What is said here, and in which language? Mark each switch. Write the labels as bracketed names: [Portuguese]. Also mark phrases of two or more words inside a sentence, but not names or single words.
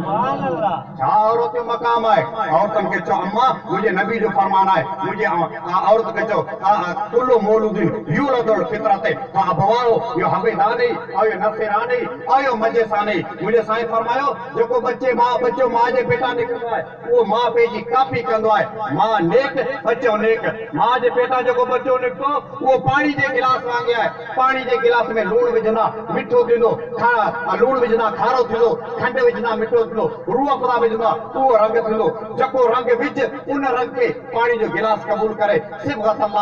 [Sindhi] छा औरत जो मक़ाम आहे औरतनि खे चओ अम्मा मुंहिंजे नबी जो फरमान आहे मुंहिंजे औरत खे चओ [Arabic] كل مولود يولد الفطرة فأبواه يهودانه أو ينصرانه أو يمجسانه [Sindhi] मुंहिंजे साईं फरमायो जेको बच्चो मां जे पेटा निकिरंदो आहे उहो मां पंहिंजी कापी कंदो आहे मां नेक बच्चो नेक मां जे पेटा जेको बच्चो निकितो उहो पाणी जे गिलास वांगुरु आहे पाणी जे गिलास में लूणु विझंदा मिठो थींदो लूणु विझंदा खारो थींदो खंड विझंदा मिठो थींदो रूह पदा विझंदा उहो रंग थींदो जेको रंग विझ उन रंग खे पाणी जो गिलास क़बूल करे [Arabic] صبغة الله